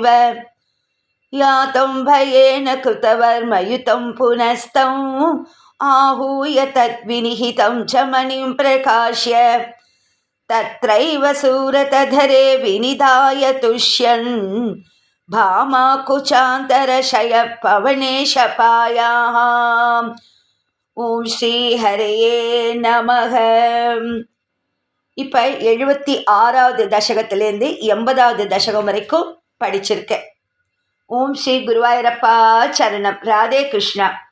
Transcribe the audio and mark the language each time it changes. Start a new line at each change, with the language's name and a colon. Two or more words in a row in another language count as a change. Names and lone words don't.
Sanskrit: यातं भयेन कृतवर्मयुतं पुनस्तं, आहूय तद्विनिहितं च मणिं प्रकाश्य. तत्रैव सूरतधरे विनिधाय तुष्यन्, भामा कुचान्तरशयः पवने शपायाः. ॐ श्री हरये नमः.
Tamil: இப்போ 76வது தசகத்திலேருந்து 80வது தசகம் வரைக்கும் படிச்சிருக்கேன். ஓம் ஸ்ரீ குருவாயூரப்பா சரணம். ராதே கிருஷ்ணா.